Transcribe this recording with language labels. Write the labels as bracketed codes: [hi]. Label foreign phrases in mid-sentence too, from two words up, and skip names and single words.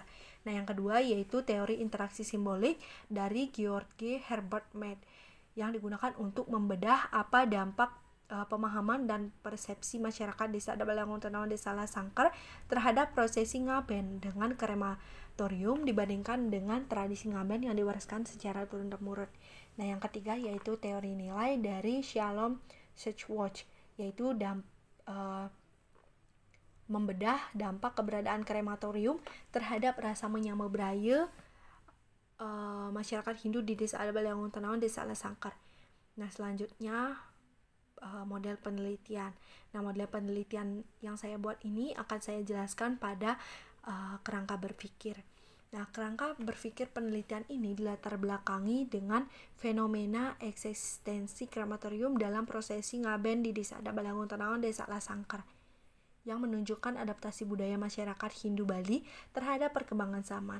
[id] Nah, yang kedua yaitu teori interaksi simbolik dari George Herbert Mead yang digunakan untuk membedah apa dampak pemahaman dan persepsi masyarakat Desa Adabalangun Tenawan Desa Lasangkar terhadap prosesi ngaben dengan krematorium dibandingkan dengan tradisi ngaben yang diwariskan secara turun-temurun. Nah, yang ketiga yaitu teori nilai dari Shalom Schwartz, yaitu membedah dampak keberadaan krematorium terhadap rasa menyama budaya masyarakat Hindu di Desa Adabalangun Tenawan Desa Lasangkar. Nah, selanjutnya model penelitian. Nah, model penelitian yang saya buat ini akan saya jelaskan pada kerangka berpikir. Nah, kerangka berpikir penelitian ini dilatar belakangi dengan fenomena eksistensi krematorium dalam prosesi ngaben di Desa Adabalangun Tenawan Desa Lasangkar yang menunjukkan adaptasi budaya masyarakat Hindu Bali terhadap perkembangan zaman.